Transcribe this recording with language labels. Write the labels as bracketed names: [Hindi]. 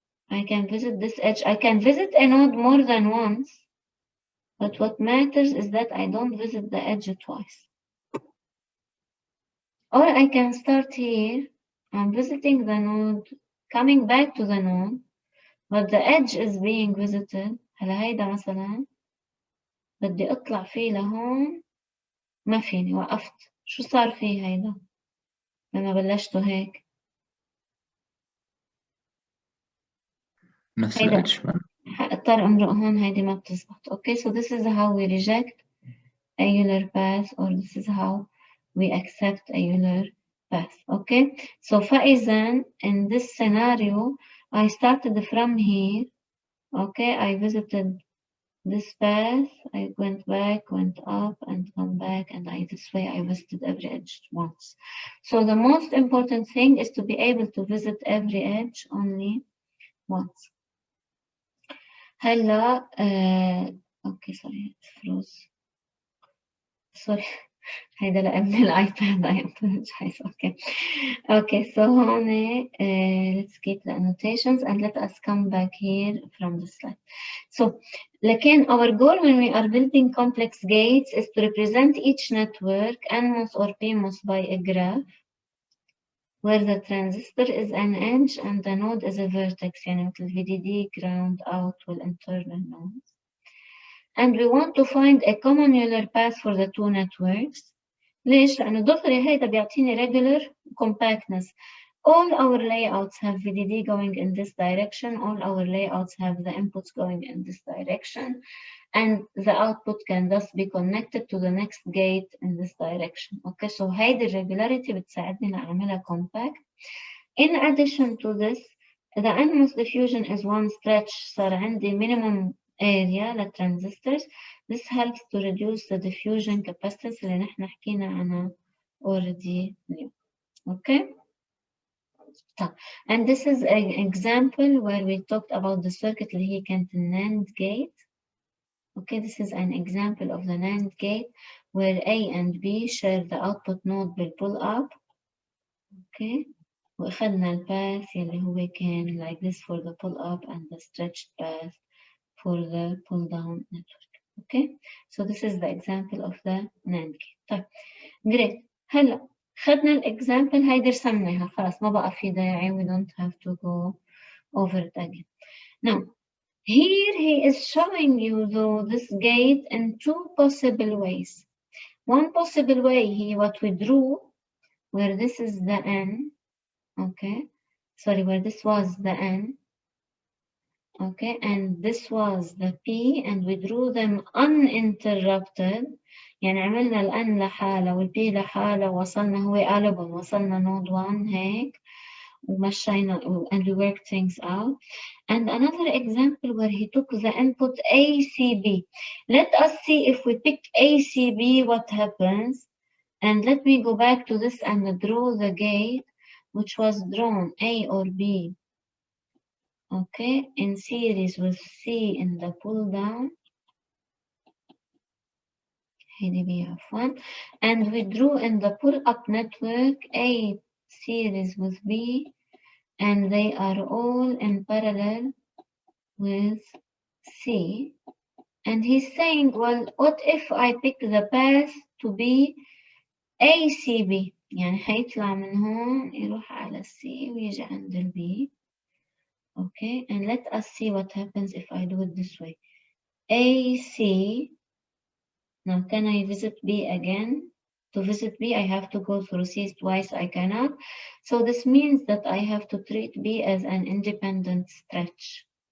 [English] I can visit this edge. I can visit a node more than once, but what matters is that I don't visit the edge twice. Or I can start here. I'm visiting the node, coming back to the node, but the edge is being visited. [Arabic] هلا هيدا مثلا بدي اطلع فيه لهون ما فيني وقفت. شو صار فيه هيدا لما بلشته هيك؟ نفس الإدج. اضطر امرق هون هيدي ما بتزبط. [English] Okay, so this is how we reject a Euler path, or this is how we accept a Euler path. Okay, so [Arabic] فإذا [English] in this scenario I started from here. Okay, I visited this path, I went back, went up and come back, and this way I visited every edge once. So the most important thing is to be able to visit every edge only once. [Arabic] هلا اوكي سوري [English] froze. [Arabic] سوري هيدا لأبن الايباد. [English] I apologize. Okay, so [Arabic] هون [English] let's keep the annotations and let us come back here from the slide. So [Arabic] لكن [English] our goal when we are building complex gates is to represent each network NMOS or PMOS by a graph where the transistor is an edge and the node is a vertex, [Arabic] يعني مثل [English] VDD, ground, out, والinternal nodes. And we want to find a common Euler path for the two networks. [Arabic] ليش؟ لأنه دغري هيدا بيعطيني [English] regular compactness. All our layouts have VDD going in this direction. All our layouts have the inputs going in this direction. And the output can thus be connected to the next gate in this direction. Okay, so [Arabic] هيدي [English] regularity [Arabic] بتساعدني لأعملها [English] compact. In addition to this, the NMOS diffusion is one stretch. [Arabic] صار عندي [English] minimum area للtransistors. This helps to reduce the diffusion capacitance [Arabic] اللي نحن حكينا عنها [English] already [Arabic] اليوم. [English] Okay. And this is an example where we talked about the circuit [Arabic] اللي هي كانت [English] NAND gate. Okay, this is an example of the NAND gate where A and B share the output node بالpull up. Okay. [Arabic] وأخذنا الباث اللي هو كان [English] like this for the pull up and the stretched path for the pull down network. Okay, so this is the example of the NAND gate. [Arabic] طيب [English] great. [Arabic] هلا خدنا الإكزامبل هيدي رسمناها خلاص ما بقى في داعي [English] we don't have to go over it again. Now here he is showing you though this gate in two possible ways. One possible way he what we drew where this is the N. Okay, sorry, where this was the N, okay, and this was the P, and we drew them uninterrupted. [Arabic] يعني عملنا ال N لحالة وال P لحالة وصلنا هو قلبهم وصلنا node 1 هيك ومشينا [English] and we worked things out. And another example where he took the input ACB. Let us see if we pick ACB what happens. And let me go back to this and draw the gate which was drawn A or B, okay, in series with C in the pull down, and we drew in the pull up network A series with B, and they are all in parallel with C. And he's saying, well, what if I pick the path to be ACB? [Arabic] يعني حيطلع من هون يروح على C ويجي عند ال B. [English] Okay, and let us see what happens if I do it this way. AC. Now can I visit B again? To visit B I have to go through C twice, I cannot. So this means that I have to treat B as an independent stretch.